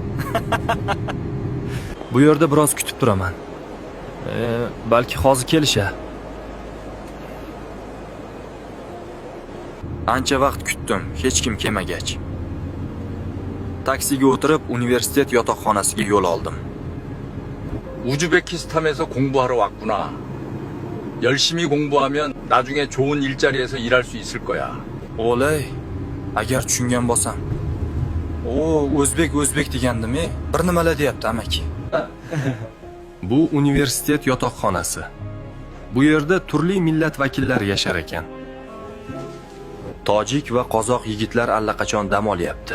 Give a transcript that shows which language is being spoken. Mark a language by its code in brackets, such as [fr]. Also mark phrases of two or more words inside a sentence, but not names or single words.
[uz] Bu yerda biroz kutib turaman. Balki hozir kelisha. Ancha vaqt kutdim, hech kim kelmagach. Taksiga o'tirib, universitet yotoqxonasiga yo'l oldim. [ko] 우즈베키스탄에서 공부하러 왔구나. 열심히 공부하면 나중에 좋은 일자리에서 일할 수 있을 거야. [uz] O'lay, agar tushungan bo'lsam. O'zbek degandimi? Bir nimalar deyapti amaki. Bu universitet yotoqxonasi. Bu yerda turli millat vakillari yashar ekan. Tojik va qozoq yigitlar allaqachon dam olyapti.